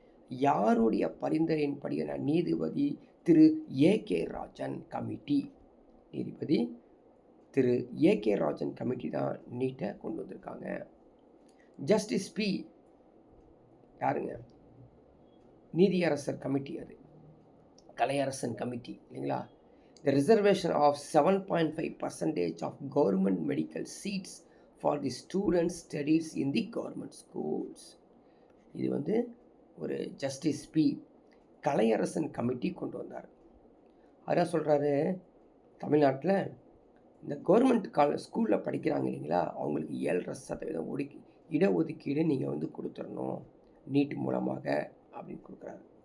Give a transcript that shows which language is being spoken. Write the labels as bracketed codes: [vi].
[ta] யாருடைய பரிந்துரையின்படி நீதிபதி திரு AK Rajan committee, நீதிபதி திரு ஏகே ராஜன் கமிட்டி தான் நீட்டை கொண்டு வந்திருக்காங்க. ஜஸ்டிஸ் பி யாருங்க? நீதியரசர் கமிட்டி, அது கலையரசன் கமிட்டி இல்லைங்களா? [en] The reservation of 7.5% of government medical seats for the students studies in the government schools. [ta] இது வந்து ஒரு ஜஸ்டிஸ் பி கலையரசன் கமிட்டி கொண்டு வந்தார். அதான் சொல்கிறாரு, தமிழ்நாட்டில் இந்த கவர்மெண்ட் ஸ்கூலில் படிக்கிறாங்க இல்லைங்களா, அவங்களுக்கு 7% இடஒதுக்கீடு நீங்கள் வந்து கொடுத்துடணும் நீட் மூலமாக அப்படின்னு கொடுக்குறாரு.